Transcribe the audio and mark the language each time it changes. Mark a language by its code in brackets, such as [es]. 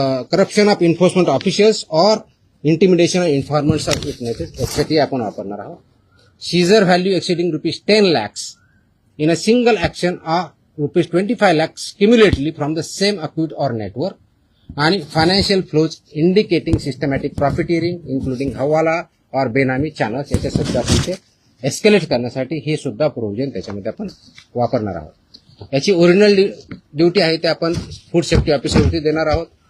[en] corruption of enforcement officials or intimidation of informants of witnesses [mr] यासाठी आपण वापरणार आहोत. [en] Seizure value exceeding ₹10 lakhs in a single action or ₹25 lakhs cumulatively from the same account or network. [mr] आणि [en] financial flows indicating systematic profiteering including [mr] हवाला और बेनामी channels याच्यासाठी आपण ते एस्केलेट करण्यासाठी हे सुद्धा प्रोव्हिजन त्याच्यामध्ये आपण वापरणार आहोत. याची ओरिजिनल ड्युटी आहे ते आपण फूड सेफ्टी ऑफिसरवरती देणार आहोत.